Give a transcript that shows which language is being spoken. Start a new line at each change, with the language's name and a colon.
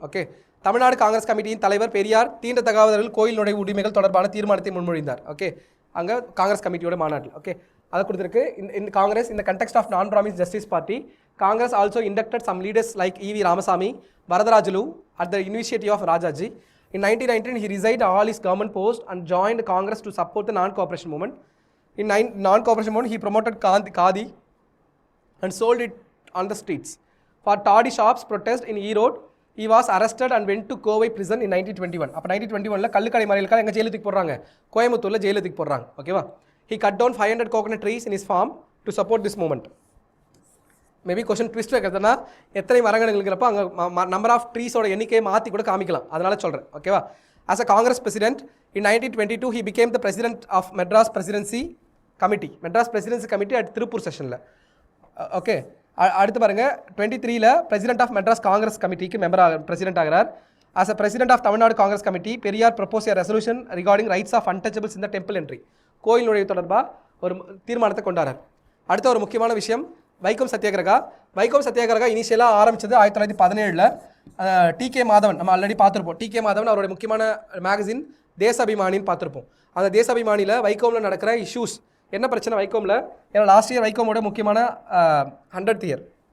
Tamil: Okay, Tamil Nadu Congress கமிட்டியின் தலைவர் பெரியார் தீண்டத்தகாதவர்கள் கோயில் நுழைவு உரிமைகள் தொடர்பான தீர்மானத்தை முன்மொழிந்தார். ஓகே, அங்கே காங்கிரஸ் கமிட்டியோட மாநாட்டில். ஓகே, அதை கொடுத்துருக்கு.
English: இந்த காங்கிரஸ் இந்த context of non Brahmin Justice Party, Congress also inducted some leaders like E.V. Ramasamy, Varadarajalu at the initiative of Rajaji. In 1919, he resigned all his government posts and joined Congress to support the non-cooperation movement. In non-cooperation movement, he promoted Khadi and sold it on the streets. For toddy shops protest in Erode, he was arrested and went to Kovai prison in 1921.
Tamil: அப்போ 1921 கள்ளுக்கடை மறியலுக்காக எங்கே ஜெயிலுக்கு போடுறாங்க? கோயம்புத்தூரில் ஜெயிலுக்கு போடுறாங்க.
English: ஓகேவா? He cut down 500 coconut trees in his farm to support this movement.
Tamil: Maybe question twist வைக்கிறதுனா எத்தனை மரங்கள்ங்கிறப்ப அங்கே நம்பர் ஆஃப் ட்ரீஸோட எண்ணிக்கையை மாற்றி கூட காமிக்கலாம், அதனால் சொல்கிறேன். ஓகேவா?
English: As a Congress president in 1922 he became the president of Madras presidency committee at Tiruppur செஷனில்.
Tamil: ஓகே, அடுத்து பாருங்கள், 23 president of Madras Congress கமிட்டிக்கு president ஆகிறார்.
English: As a president of Tamil Nadu Congress committee Periyar propose a resolution regarding rights of untouchables in the temple entry.
Tamil: கோயில் நுழைவு தொடர்பாக ஒரு தீர்மானத்தை கொண்டாடுறார். அடுத்த ஒரு முக்கியமான விஷயம் வைக்கம் சத்தியாகிரகா இனிஷியலாக ஆரம்பித்தது 1917. டிகே மாதவன் நம்ம ஆல்ரெடி பார்த்துருப்போம். டிகே மாதவன் அவருடைய முக்கியமான மேகசின் தேசாபிமானின்னு பார்த்துருப்போம். அந்த தேசாபிமானியில் வைக்கோமில் நடக்கிற இஷ்யூஸ் என்ன பிரச்சனை வைக்கோமில், ஏன்னா லாஸ்ட் இயர் வைக்கோமோட முக்கியமான 100th இயர்.